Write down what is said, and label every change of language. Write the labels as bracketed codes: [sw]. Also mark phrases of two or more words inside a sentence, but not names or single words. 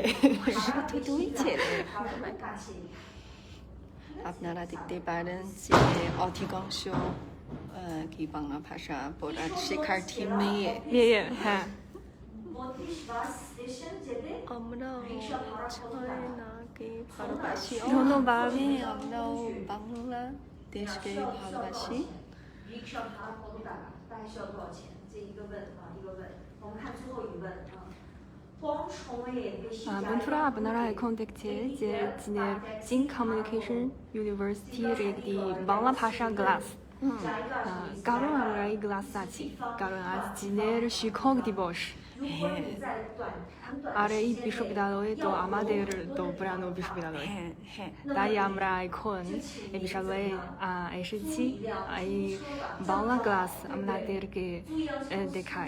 [bn] শুধু দুই ছেলে আপনারা দেখতে পারেন যে অধিকাংশ কি বাংলা ভাষা পড়ার শিক্ষার্থী মেয়ে মেয়ে হ্যাঁ আমরা চায়নাকে ভালোবাসি ধন্যবাদ আমরাও বাংলাদেশকে ভালোবাসি [zh] rickshaw 它活动大概需要多少钱？这一个问啊，一个问。我们看最后一问啊。 [bn] Buntura আপনারা এখন দেখছে যে চীনের Jin Communication University এর একটি বাংলা ভাষা ক্লাস কারণ আমরা এই ক্লাস আছি কারণ আজ চীনের শিক্ষক দিবস আর এই বিশ্ববিদ্যালয়ে তো আমাদের তো পুরানো বিশ্ববিদ্যালয় তাই আমরা এখন এই বিশ্ববিদ্যালয়ে এসেছি এই বাংলা ক্লাস আপনাদেরকে দেখাই